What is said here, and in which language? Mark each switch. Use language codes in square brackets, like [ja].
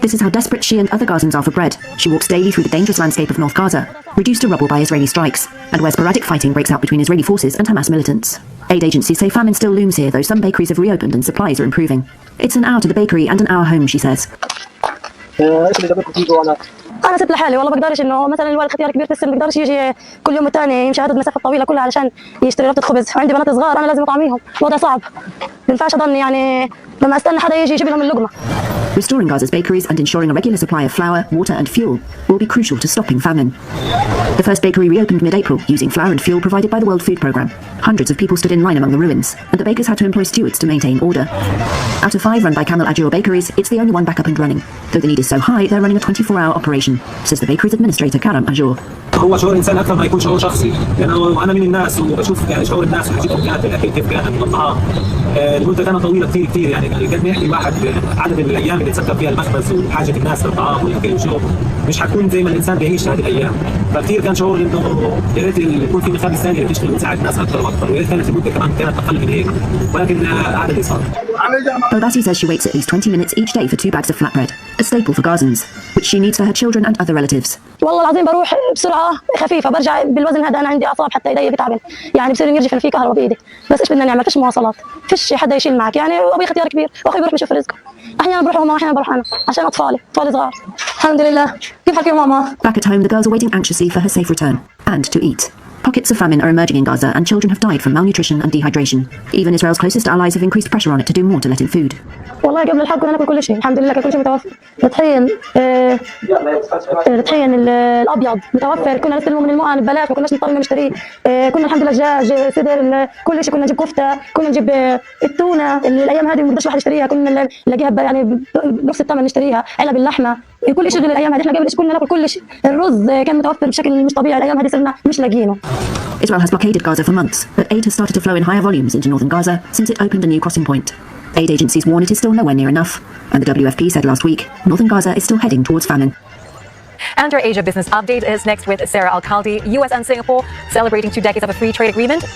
[en] This is how desperate she and other Gazans are for bread. She walks daily through the dangerous landscape of North Gaza, reduced to rubble by Israeli strikes, and where sporadic fighting breaks out between Israeli forces and Hamas militants. Aid agencies say famine still looms here, though some bakeries have reopened and supplies are improving. It's an hour to the bakery and an hour home, she says. [ar] انا ست لحالي والله بقدرش انه مثلا الوالد اختيار كبير في السن بقدرش يجي كل يوم والتاني يمشي هذا المسافه الطويله كلها علشان يشتري ربطه خبز. عندي بنات صغار انا لازم اطعميهم. الوضع صعب. ما ينفعش اضلني يعني لما استنى حدا يجي يجيب لهم اللقمه. [en] Restoring Gaza's bakeries and ensuring a regular supply of flour, water and fuel will be crucial to stopping famine. The first bakery reopened mid-April using flour and fuel provided by the World Food Programme. Hundreds of people stood in line among the ruins, and the bakers had to employ stewards to maintain order. Out of 5 run by Camel Ajur bakeries, it's the only one back up and running. Though the need is so high, they're running a 24-hour operation, says the bakery's administrator Karam Ajur. [ar] هو شعور انسان اكثر ما يكون شعور شخصي، لانه انا من الناس وبشوف يعني شعور الناس وحاجتهم كانت الاكل كيف كانت والطعام. المده كانت طويله كثير يعني قد ما يحكي واحد عدد الايام اللي تسكر فيها المخبز وحاجه الناس للطعام والاكل والشرب مش حتكون زي ما الانسان بيعيش هذه الايام. فكثير كان شعور انه يا ريت يكون في مخابز ثانيه اللي تشتغل وتساعد الناس اكثر واكثر، ويا ريت كانت المده كمان كانت اقل من هيك، ولكن هذا اللي صار. [en] Balbasi says she waits at least 20 minutes each day for 2 bags of flatbread, a staple for Gazans, which she needs for her children and other relatives. [ar] والله العظيم بروح بسرعه خفيفه برجع بالوزن هذا. انا عندي اعصاب حتى ايدي بتعبن يعني بصير يرجف في كهرباء بايدي. بس ايش بدنا نعمل؟ فيش مواصلات، فيش حدا يشيل معك يعني. ابوي اختيار كبير واخوي بيروح بيشوف رزقه. احيانا بروح ماما احيانا بروح انا عشان اطفالي صغار. الحمد لله. كيف حالك يا ماما؟ [en] Back at home, the girls are waiting anxiously for her safe return and to eat. Pockets of famine are emerging in Gaza and children have died from malnutrition and dehydration. Even Israel's closest allies have increased pressure on it to do more to let in food. [ar] والله قبل الحرب كنا ناكل كل شيء الحمد لله. كان كل شيء متوفر. الطحين الابيض متوفر. كنا نستلمه من المؤن ببلاش، ما كناش نضطر نشتريه. كنا الحمد لله دجاج صدر كل شيء. كنا نجيب كفته، كنا نجيب التونه اللي الايام هذه ما بقدرش واحد يشتريها. كنا نلاقيها يعني بنص الثمن نشتريها. علب اللحمه كل شيء الايام هذه. احنا قبل كنا ناكل كل شيء. الرز كان متوفر بشكل مش طبيعي. الايام هذه صرنا مش لاقيينه. [en] Israel has blockaded Gaza for months, but aid has started to flow in higher volumes into northern Gaza since it opened a new crossing point. Aid agencies warn it is still nowhere near enough, and the WFP said last week northern Gaza is still heading towards famine. And our Asia Business Update is next with Sarah Alcaldi. US and Singapore celebrating 2 decades of a free trade agreement.